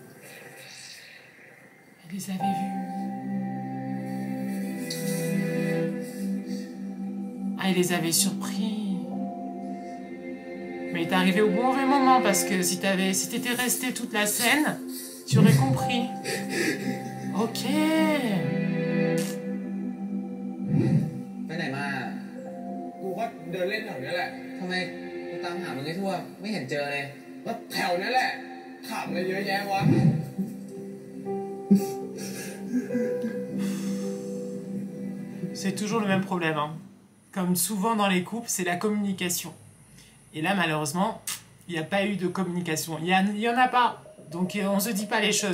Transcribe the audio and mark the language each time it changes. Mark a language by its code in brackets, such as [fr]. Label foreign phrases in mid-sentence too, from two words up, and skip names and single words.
[fr] Elle les avait vus. Ah, il les avait surpris. Mais il est arrivé au bon mauvais moment parce que si t'étais resté toute la scène, tu aurais compris. Ok. [th] ไปไหนมา กูก็เดินเล่นแถวนี้แหละ ทำไมกูตามหามึงให้ทั่ว ไม่เห็นเจอเลย แล้วแถวนี้แหละถามอะไรเยอะแยะวะ [fr] C'est toujours le même problème, hein. Comme souvent dans les couples, c'est la communication. Et là, malheureusement, il n'y a pas eu de communication. Il y en a pas. Donc, on ne se dit pas les choses.